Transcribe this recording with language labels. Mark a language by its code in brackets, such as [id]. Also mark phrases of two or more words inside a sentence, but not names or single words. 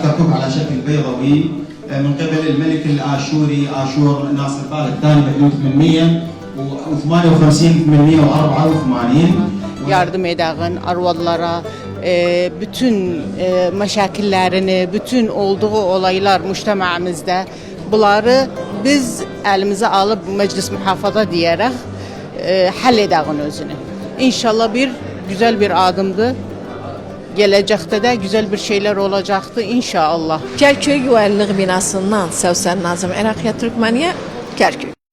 [ar] كركوك على شكل بيضاوي من قبل الملك الآشوري آشور ناصر الثالث الثاني بحدود 858 884. [az] Yardım edəğin arvadlara, bütün məşakillərini, bütün olduğu olaylar müştəməmizdə bunları biz əlimizə alıb məclis mühafaza deyərək həll edəğin özünü. [tr] İnşallah bir güzel bir adımdır. Gelecekte de güzel bir şeyler olacaktı inşallah. Kerkük Güvenlik binasından Sevsen Nazım Irakiyyə Türkmeniyə Kerkük.